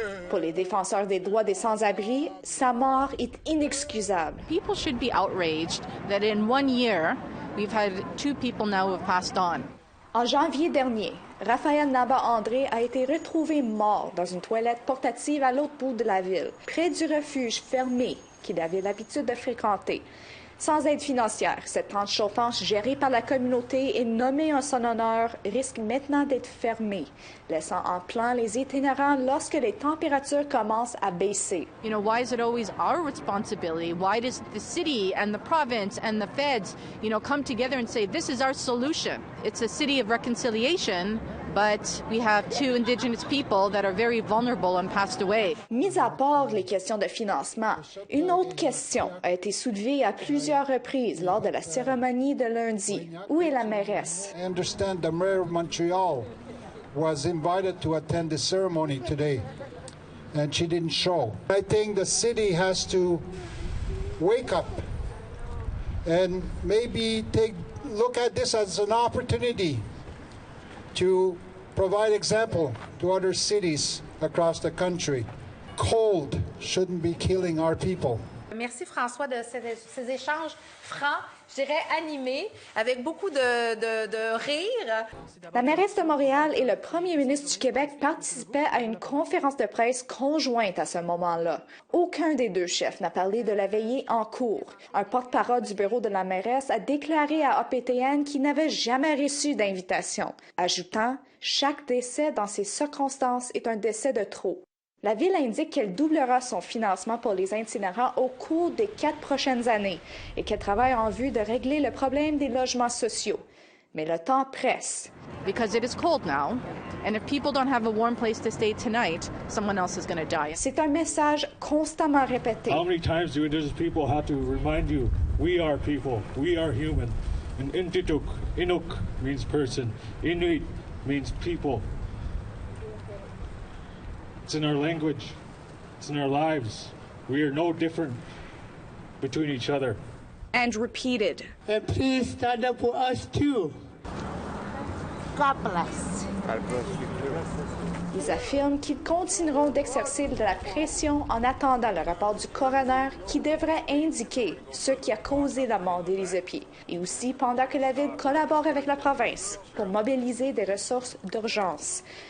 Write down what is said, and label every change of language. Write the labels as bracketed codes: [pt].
[fr] Pour les défenseurs des droits des sans-abri, sa mort est inexcusable. [en] People should be outraged that in 1 year we've had 2 people now who have passed on. [fr] En janvier dernier, Raphaël Naba-André a été retrouvé mort dans une toilette portative à l'autre bout de la ville, près du refuge fermé qu'il avait l'habitude de fréquenter. Sans aide financière, cette tente chauffante gérée par la communauté et nommée en son honneur risque maintenant d'être fermée, laissant en plan les itinérants lorsque les températures commencent à baisser. [en] You know, why is it always our responsibility? Why does the city and the province and the feds, come together and say, this is our solution? It's a city of reconciliation, but we have 2 Indigenous people that are very vulnerable and passed away. [fr] Mis à part les questions de financement, une autre question a été soulevée à plusieurs reprises lors de la cérémonie de lundi. Où est la mairesse? [en] I understand the mayor of Montreal was invited to attend the ceremony today, and she didn't show. I think the city has to wake up and maybe look at this as an opportunity to provide example to other cities across the country. Cold shouldn't be killing our people. [fr] Merci François de ces échanges francs, je dirais animés, avec beaucoup de rire. La mairesse de Montréal et le premier ministre du Québec participaient à une conférence de presse conjointe à ce moment-là. Aucun des 2 chefs n'a parlé de la veillée en cours. Un porte-parole du bureau de la mairesse a déclaré à APTN qu'il n'avait jamais reçu d'invitation, ajoutant « Chaque décès dans ces circonstances est un décès de trop ». La Ville indique qu'elle doublera son financement pour les itinérants au cours des 4 prochaines années et qu'elle travaille en vue de régler le problème des logements sociaux. Mais le temps presse. [en] Because it is cold now, and if people don't have a warm place to stay tonight, someone else is going to die. [fr] C'est un message constamment répété. [en] How many times do Indigenous people have to remind you, we are people, we are human. And Inuk means person, Inuit means people. It's in our language. It's in our lives. We are no different between each other. And repeated. And please stand up for us too. God bless. [fr] Ils affirment qu'ils continueront d'exercer de la pression en attendant le rapport du coroner qui devrait indiquer ce qui a causé la mort d'Elisapi, et aussi pendant que la Ville collabore avec la province pour mobiliser des ressources d'urgence.